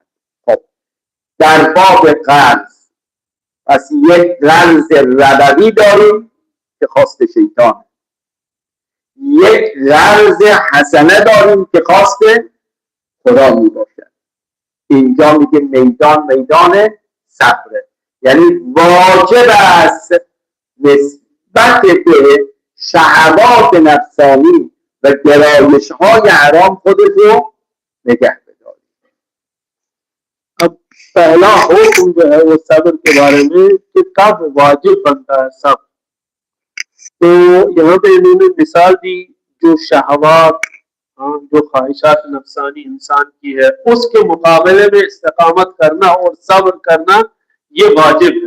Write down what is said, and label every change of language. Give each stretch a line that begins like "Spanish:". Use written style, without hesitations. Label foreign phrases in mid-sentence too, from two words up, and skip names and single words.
Persian: خب در باب قرض پس یک قرض ربوی داریم که خواست شیطان، یک قرض حسنه داریم که خواست خدا می باشد. اینجا میگه میدان صبره، یعنی واجب است نسبت به شهوات نفسانی و گرایش های حرام خودت رو نگه بداری.
Urdu: اب پہلا حکم جو ہے وہ صبر کے بارے میں کہ کب واجب بنتا ہے صبر. تو یہاں پہ انہوں نے مثال دی جو شہوات، جو خواہشات نفسانی انسان کی ہے اس کے مقابلے میں استقامت کرنا اور صبر کرنا یہ واجب ہے.